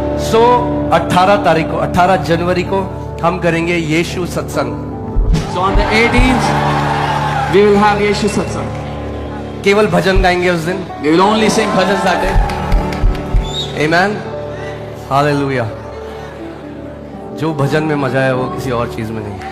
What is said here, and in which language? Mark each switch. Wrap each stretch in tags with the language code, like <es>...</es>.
<hi>So 18 तारीख को 18 जनवरी को हम करेंगे यीशु सत्संग.</hi> <en>So on the 18th, we will have Yeshu Satsang.</en> <hi>केवल भजन गाएंगे उस दिन.</hi> <en>We will only sing bhajans that day. Amen. Hallelujah.</en> <hi>जो भजन में मजा है वो किसी और चीज में नहीं.</hi>